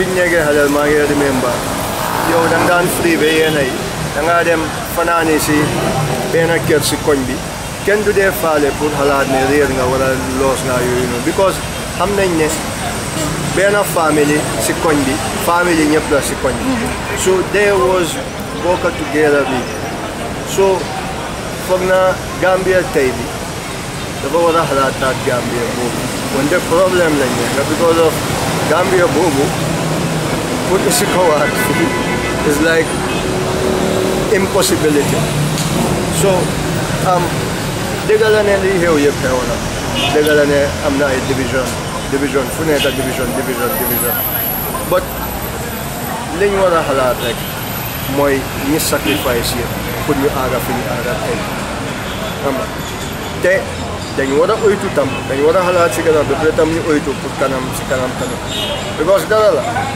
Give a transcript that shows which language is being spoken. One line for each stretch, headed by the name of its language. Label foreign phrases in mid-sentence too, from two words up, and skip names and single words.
Wolof: ñu nekkee xale maa ngi remember yow da nga daan free ba yéen ay da ngaa dem fanaani si benn kër si koñ bi kenn du dee faale pour xalaat ne réer nga wala loos nga yooyu noonu because xam nañ ne benn famille si koñ bi famille ñëpp la si koñ bi
English: so there was
Wolof: bokka together bi so foog na Gambia tey bi dafa war a xalaataat Gambia boobu wante problème lañ nekk
English: because of
Wolof: Gambia boobu pour isi ko waat
English: is like impossibility
Wolof: so dëgg la ne li xew yëpp xew na dëgg la ne am na ay division fu nekk division but liñ war a xalaat rek mooy ñi sacrifice yëpp pour ñu aaga fi ñu aaga tey xam nga te dañu war a oytu tam dañu war a xalaat si kanam ba pare tam ñu oytu pour kanam si kanam tamit because dara la